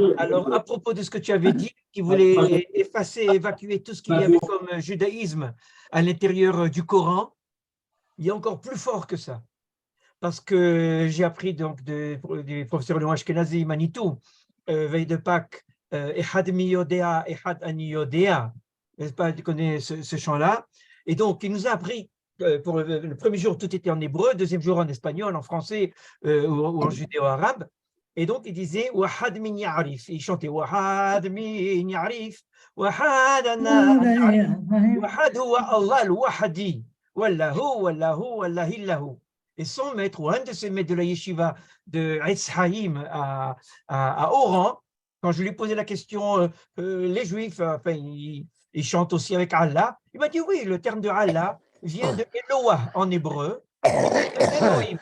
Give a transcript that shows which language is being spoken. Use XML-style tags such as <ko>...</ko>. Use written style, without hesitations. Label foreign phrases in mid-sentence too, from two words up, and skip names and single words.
<fr>Alors, à propos de ce que tu avais dit, qui voulait effacer, évacuer tout ce qu'il y avait comme judaïsme à l'intérieur du Coran, il y a encore plus fort que ça. Parce que j'ai appris donc du professeur Léon Ashkenazi Manitou, veille de Pâques,</fr> <he>אחד מי יודע, אחד אני יודע.</he> <fr>N'est-ce pas, tu connais ce chant-là. Et donc, il nous a appris, pour le premier jour, tout était en hébreu, deuxième jour en espagnol, en français ou en judéo-arabe. Et donc, il disait</fr> <ar>واحد مين يعرف.</ar> <fr>Il chantait</fr> <ar>واحد مين يعرف. واحد أنا واحد هو الله الواحدي. Wallahu, wallahu, wallahillahu.</ar> <fr>Et son maître, ou un de ses maîtres de la yeshiva de Etz Haïm à Oran, quand je lui posais la question, les Juifs, enfin, ils chantent aussi avec Allah, il m'a dit oui, le terme de Allah vient de Eloah en hébreu, Elohim.</fr>